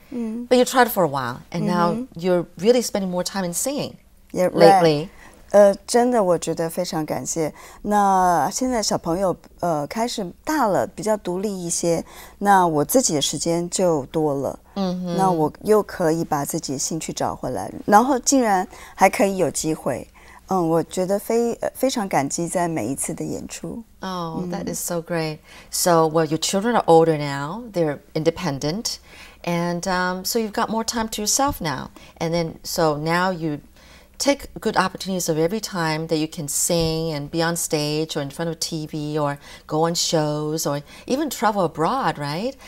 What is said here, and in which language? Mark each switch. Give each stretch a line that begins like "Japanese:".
English: But you tried it for a while, and now you're really spending more time in singing lately.
Chinese: 真的我觉得非常感谢。那现在小朋友开始大了，比较独立一些，那我自己的时间就多了。那我又可以把自己的兴趣找回来，然后竟然还可以有机会。我觉得非常感激在每一次的演出。
English: Oh, that is so great. So, well, your children are older now. They're independent. And so you've got more time to yourself now. And then, so now you take good opportunities of every time that you can sing and be on stage or in front of TV or go on shows or even travel abroad, right?